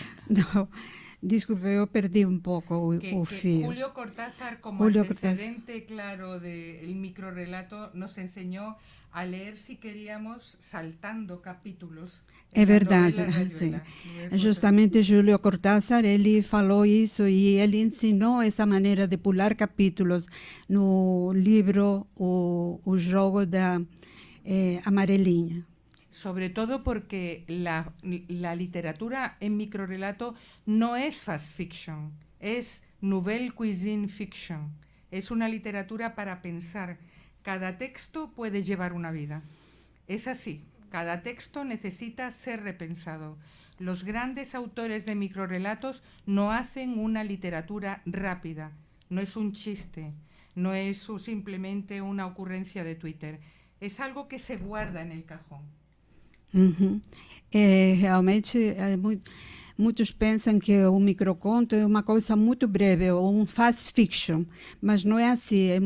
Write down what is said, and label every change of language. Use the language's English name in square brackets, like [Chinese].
[Portuguese] Não, desculpe, eu perdi um pouco o fio. [Spanish] Julio Cortázar, como antecedente claro del microrrelato, nos enseñó a leer, si queríamos, saltando capítulos. [Portuguese] É verdade, sim. Justamente Júlio Cortázar, ele falou isso e ele ensinou essa maneira de pular capítulos no livro O Jogo da Amarelinha. [Spanish] Sobre todo porque la literatura en microrrelato no es fast fiction, es nouvelle cuisine fiction. Es una literatura para pensar. Cada texto puede llevar una vida. Es así, cada texto necesita ser repensado. Los grandes autores de microrrelatos no hacen una literatura rápida, no es un chiste, no es simplemente una ocurrencia de Twitter, es algo que se guarda en el cajón. Uhum. [Portuguese] Realmente, muitos pensam que o microconto é uma coisa muito breve, ou um fast fiction, mas não é assim.